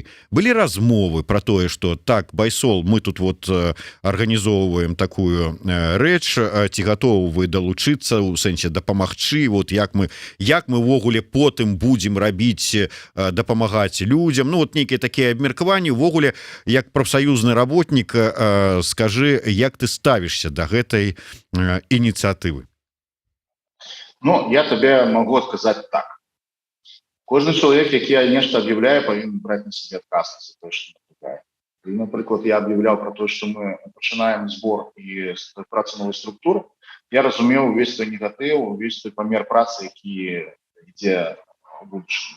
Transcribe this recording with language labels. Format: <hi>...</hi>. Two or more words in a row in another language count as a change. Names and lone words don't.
<be>Былі размовы про тое, што так, Байсол, мы тут вот арганізоўваем такую рэч, ці гатовы вы далучыцца, у сэнсе дапамагчы, вот як мы ввогуле потым будзем рабіць, дапамагаць людзям, ну вот нейкія такія абмеркаванні, увогуле як прафсаюзны работнік, скажы, як ты ставішся да гэтай ініцыятывы? Ну,</be> <ru>я тебе могу сказать так.</ru> <be>Кожны чалавек, які нешта аб'яўляе, павінен браць на сябе адказнасць за тое, што напрягае. Напрыклад, я аб'яўляў про то, што мы пачынаем збор і працу новай структуры, я разумеў увесь той негатыў, увесь той памер працы, які ідзе ў будучым.</be>